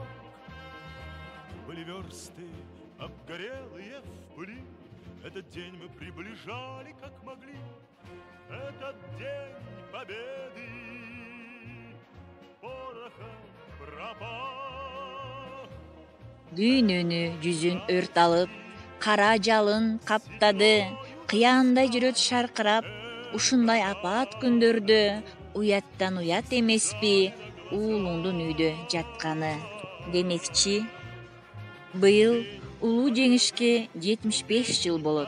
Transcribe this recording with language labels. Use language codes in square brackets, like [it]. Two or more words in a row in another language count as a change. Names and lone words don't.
[ru] Были версты, обгорелые в пыли, этот день мы приближали, как могли. Этот день победы порохом пропах. [ky] Дүйнөнү жүзүн өрт алып, кара жалын каптады, кыяандай жүрөт шаркырап, ушундай апаат күндөрдө уяттан уят эмеспи уулуңдун үйдө жатканы. Демекчи, быйыл улуу жеңишке 75 жыл болот.